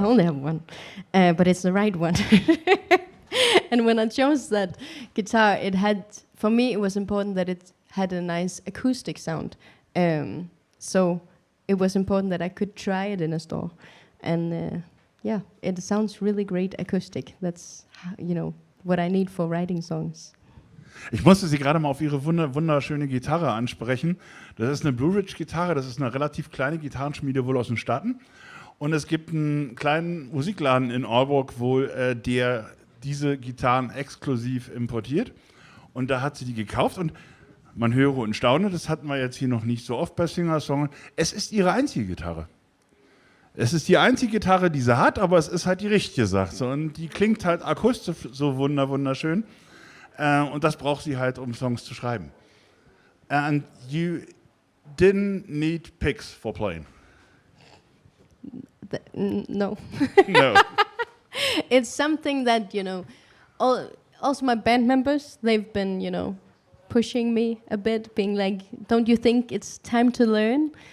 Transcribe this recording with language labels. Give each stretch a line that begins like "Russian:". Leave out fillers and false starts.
English: I only have one, but it's the right one. And when I chose that guitar, for me, it was important that it had a nice acoustic sound. So it was important that I could try it in a store. And it sounds really great acoustic. That's, what I need for writing songs.
German: Ich musste Sie gerade mal auf Ihre wunderschöne Gitarre ansprechen. Das ist eine Blue Ridge Gitarre, das ist eine relativ kleine Gitarrenschmiede wohl aus den Staaten. Und es gibt einen kleinen Musikladen in Aalborg, wo der diese Gitarren exklusiv importiert. Und da hat sie die gekauft und man höre und staune, das hatten wir jetzt hier noch nicht so oft bei Singer-Songern. Es ist ihre einzige Gitarre. Es ist die einzige Gitarre, die sie hat, aber es ist halt die richtige, sagt sie. Und die klingt halt akustisch so wunderschön. Und das braucht sie halt, um Songs zu schreiben.
English: And you didn't need picks for playing. No. No. It's something that, also my band members, they've been, pushing me a bit, being like, don't you think it's time to learn?